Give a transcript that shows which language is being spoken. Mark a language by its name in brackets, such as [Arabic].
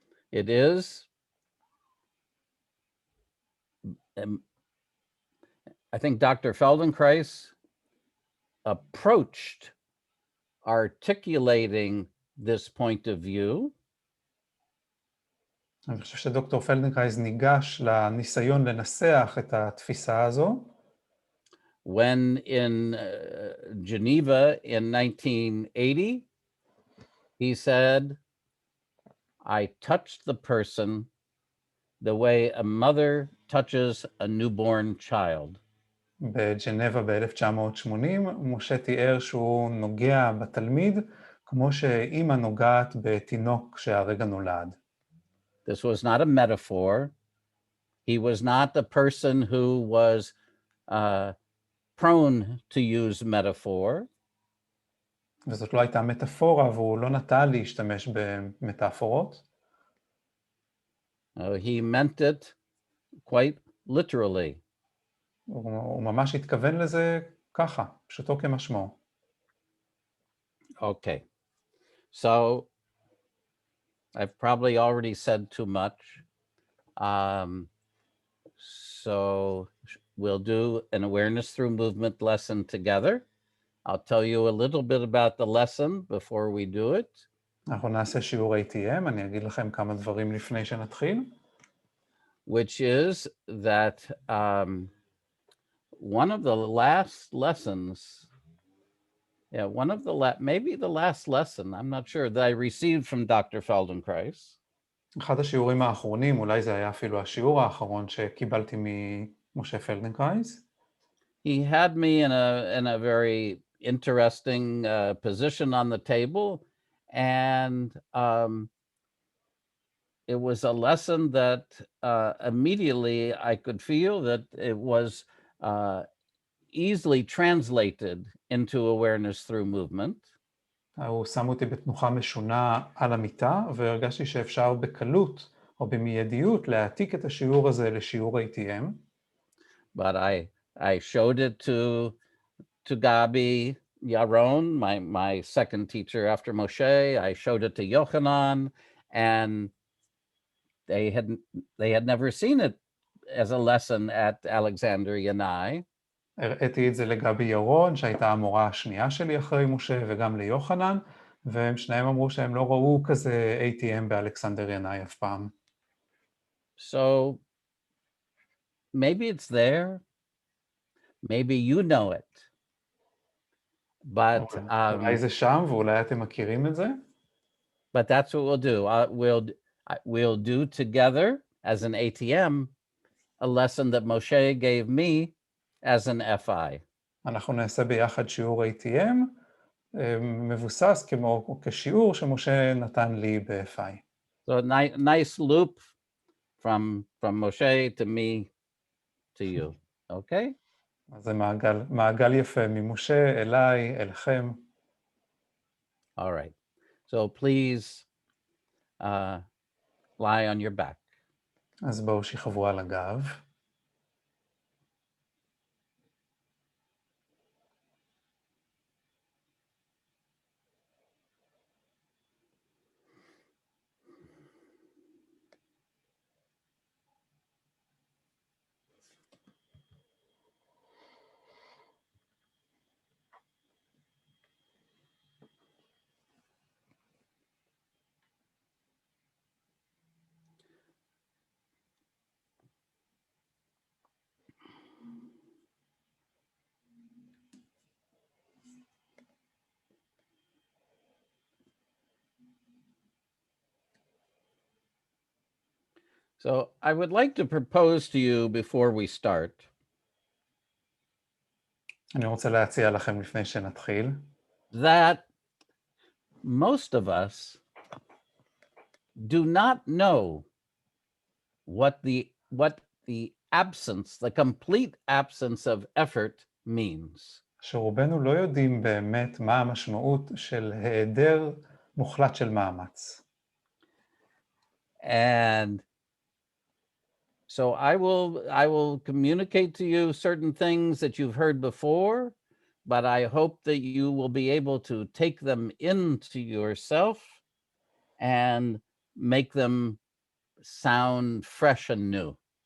[English] It is, I think Dr. Feldenkrais approached articulating this point of view. [Hebrew] אני חושב שדוקטור פלדנקרייז ניגש לניסיון לנסח את התפיסה הזו. [English] When in Geneva in 1980, he said, I touched the person the way a mother touches a newborn child. [Hebrew] בג'נבה ב-1980, משה תיאר שהוא נוגע בתלמיד כמו שאימא נוגעת בתינוק שהרגע נולד. [English] This was not a metaphor. He was not the person who was prone to use metaphor. [Hebrew] וזאת לא הייתה מטאפורה, והוא לא נטה להשתמש במטאפורות. [English] He meant it quite literally. [Hebrew] הוא ממש התכוון לזה ככה, פשוטו כמשמעו. [English] Okay. So I've probably already said too much. So we'll do an awareness through movement lesson together. I'll tell you a little bit about the lesson before we do it. [Hebrew] אנחנו נעשה שיעור ATM, אני אגיד לכם כמה דברים לפני שנתחיל. [English] Which is that one of the last lessons, maybe the last lesson, I'm not sure, that I received from Dr. Feldenkrais. [Hebrew] אחד השיעורים האחרונים, אולי זה היה אפילו השיעור האחרון שקיבלתי ממשה פלדנקרייס. [English] He had me in a very interesting position on the table, and it was a lesson that immediately I could feel that it was easily translated into awareness through movement. [Hebrew] הוא שם אותי בתנוחה משונה על המיטה, והרגשתי שאפשר בקלות או במיידיות להעתיק את השיעור הזה לשיעור ATM. [English] But I showed it to Gabi Yaron, my second teacher after Moshe. I showed it to Yochanan, and they had never seen it as a lesson at Alexander Yanai. [Hebrew] הראיתי את זה לגבי ירון, שהייתה המורה השנייה שלי אחרי משה, וגם ליוחנן, והם שניהם אמרו שהם לא ראו כזה ATM באלכסנדר ינאי אף פעם. [English] So maybe it's there, maybe you know it, but [Hebrew] אולי זה שם ואולי אתם מכירים את זה? [English] But that's what we'll do. We'll do together as an ATM a lesson that Moshe gave me as an FI. [Hebrew] אנחנו נעשה ביחד שיעור ATM, מבוסס כשיעור שמשה נתן לי ב-FI. [English] So a nice loop from Moshe to me to you, okay? [Hebrew] אז זה מעגל יפה ממשה אליי, אליכם. [English] All right. So please lie on your back. [Hebrew] אז בואו שכבו על הגב. [English] So I would like to propose to you before we start. [Hebrew] אני רוצה להציע לכם לפני שנתחיל. [English] That most of us do not know what the absence, the complete absence of effort means. [Hebrew] שרובנו לא יודעים באמת מה המשמעות של היעדר מוחלט של מאמץ. [English] And so I will communicate to you certain things that you've heard before, but I hope that you will be able to take them into yourself and make them sound fresh and new.